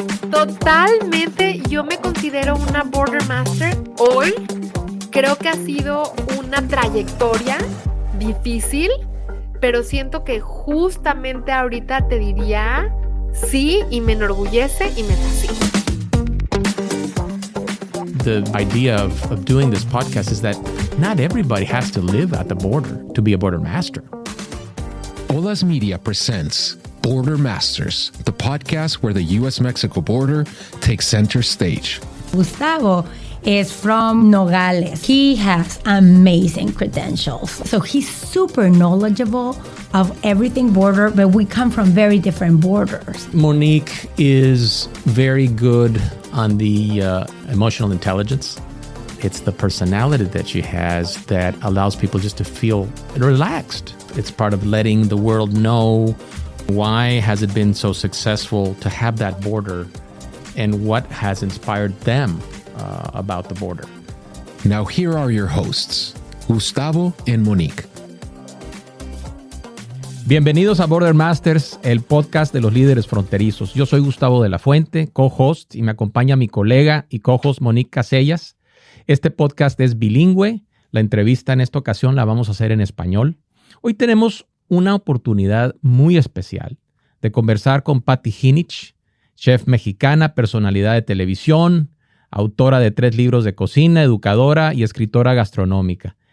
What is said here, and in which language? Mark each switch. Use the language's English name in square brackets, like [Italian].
[Spanish] Totalmente, yo me considero una Border Master hoy. Creo que ha sido una trayectoria difícil, pero siento que justamente ahorita te diría sí, y me enorgullece y me fascina. [English] The idea of doing this podcast is that not everybody has to live at the border to be a border master. Olas Media presents Border Masters, the podcast where the U.S.-Mexico border takes center stage. Gustavo is from Nogales. He has amazing credentials. So he's super knowledgeable of everything border, but we come from very different borders. Monique is very good on the emotional intelligence. It's the personality that she has that allows people just to feel relaxed. It's part of letting the world know why has it been so successful to have that border and what has inspired them about the border. Now here are your hosts, Gustavo and Monique. [Spanish] Bienvenidos a Border Masters, el podcast de los líderes fronterizos. Yo soy Gustavo de la Fuente, co-host, y me acompaña mi colega y co-host Monique Casellas. Este podcast es bilingüe. La entrevista en esta ocasión la vamos a hacer en español. Hoy tenemos una oportunidad muy especial de conversar con Patty Heanich, chef mexicana, personalidad de televisión, autora de 3 libros de cocina, educadora y escritora gastronómica.